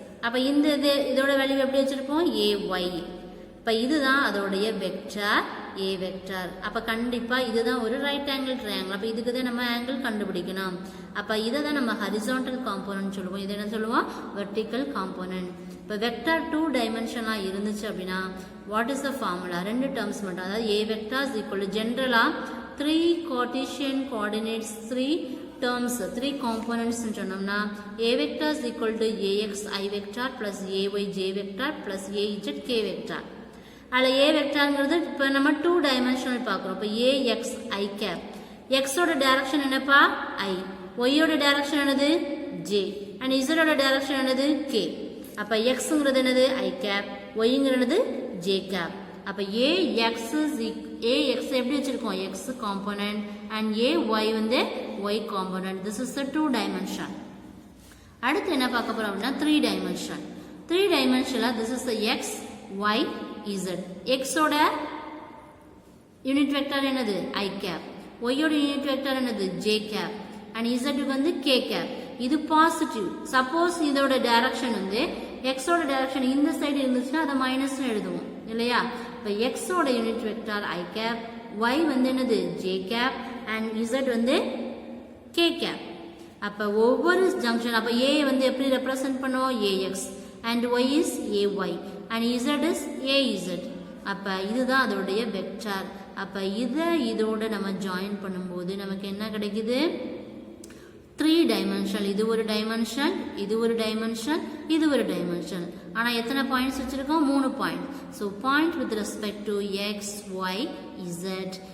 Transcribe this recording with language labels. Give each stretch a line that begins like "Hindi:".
Tamil: அப்போ இந்த இதோட வேல்யூ எப்படி வச்சிருப்போம், ஏஒய். இப்போ இதுதான் அதோடைய வெக்டார் ஏ வெக்டார். அப்போ கண்டிப்பாக இதுதான் ஒரு ரைட் ஆங்கிள் ட்ரையாங்கிள். அப்போ இதுக்கு தான் நம்ம ஆங்கிள் கண்டுபிடிக்கணும். அப்போ இதை தான் நம்ம ஹரிசாண்டல் காம்போனன்ட் சொல்லுவோம். இது என்ன சொல்லுவோம், வெர்டிக்கல் காம்போனன்ட். இப்போ வெக்டார் 2 டைமென்ஷனாக இருந்துச்சு அப்படின்னா
English: what is the formula,
Tamil: 2 terms மட்டும்.
English: அதாவது a vector is equal to ஜென்ரலாக 3 Cartesian coordinates 3 terms 3 components சொன்னோம்னா a vector is equal to ax I vector plus ay j vector plus az k vector.
Tamil: அல்ல a vectorங்கிறது இப்போ நம்ம 2 dimensional பார்க்குறோம். இப்போ ax I cap, x ஓட டைரக்ஷன் என்னப்பா I, y ஓட டைரக்ஷன் என்னது j, and z ஓட டைரக்ஷன் என்னது k. அப்போ xங்கிறது என்னது I cap, yங்கிறது j cap. அப்போ ax எப்படி வச்சிருக்கோம், x காம்போனன்ட், அண்ட் ay வந்து y component.
English: This is the 2 dimension.
Tamil: அடுத்து என்ன பார்க்க போறோம் அப்படின்னா 3 dimension. 3 டைமென்ஷன்ல
English: This is the x y z.
Tamil: x ஓட யூனிட் வெக்டர் என்னது I cap, y ஓட யூனிட் வெக்டர் என்னது j cap, அண்ட் z க்கு வந்து k cap. இது பாசிட்டிவ். சப்போஸ் இதோட டைரக்ஷன் வந்து x ஓட டைரக்ஷன் இந்த சைடு இருந்துச்சுன்னா அதை மைனஸ்னு எழுதுவோம் இல்லையா. இப்போ x ஓட unit vector I cap, y வந்து என்னது j cap, and z வந்து k cap. அப்போ ஒவ்வொரு ஜங்ஷன் அப்போ a வந்து எப்படி ரெப்ரசன்ட் பண்ணுவோம், ax,
English: and y is ay, and z is az.
Tamil: அப்போ இதுதான் அதோடைய வெக்டார். அப்போ இதோட நம்ம ஜாயின் பண்ணும்போது நமக்கு என்ன கிடைக்குது, 3 டைமென்ஷன். இது ஒரு டைமென்ஷன், இது ஒரு டைமென்ஷன், இது ஒரு டைமென்ஷன். ஆனால் எத்தனை பாயிண்ட்ஸ் வச்சிருக்கோம், 3 point.
English: So point with respect to x y z.